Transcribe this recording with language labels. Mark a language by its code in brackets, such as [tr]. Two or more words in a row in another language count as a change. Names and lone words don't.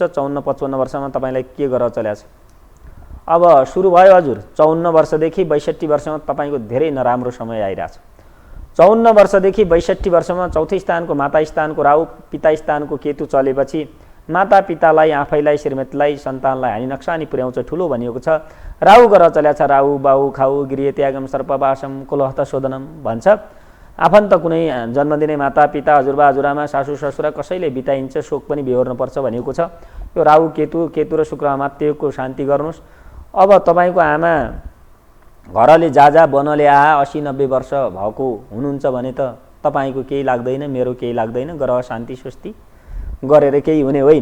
[ne] 54-55 वर्षमा तपाईँलाई के गरेर चल्याछ? अब सुरु भयो हजुर 54 वर्षदेखि 62 वर्षमा तपाईँको धेरै नराम्रो समय आइरहेछ। 54 वर्षदेखि 62 वर्षमा चौथो स्थानको माता स्थानको राहु, पिता स्थानको केतु चलेपछि माता पितालाई, आफैलाई, श्रीमतीलाई, सन्तानलाई हानि नक्सानी पुर्याउँछ ठुलो भनिएको छ। राहु गरेर चल्याछ। [sa] राहु बाहु खाउ गृह त्यागम सर्पवासम कुलहत शोधनम [ne] भन्छ। आफन्त कुनै जन्म दिने माता पिता, हजुरबा हजुरआमा, सासू ससुरा कसैले बिताइन्छ, शोक पनि बेहोर्नुपर्छ भनिएको छ। यो राहु केतु र शुक्र अमात्यको शान्ति गर्नुहोस्। अब तपाईँको आमा घरले जा बनले 80-90 वर्ष भएको हुनुहुन्छ भने त तपाईँको केही लाग्दैन, मेरो केही लाग्दैन, ग्रह शान्ति सुस्ती गरेर केही हुने होइन।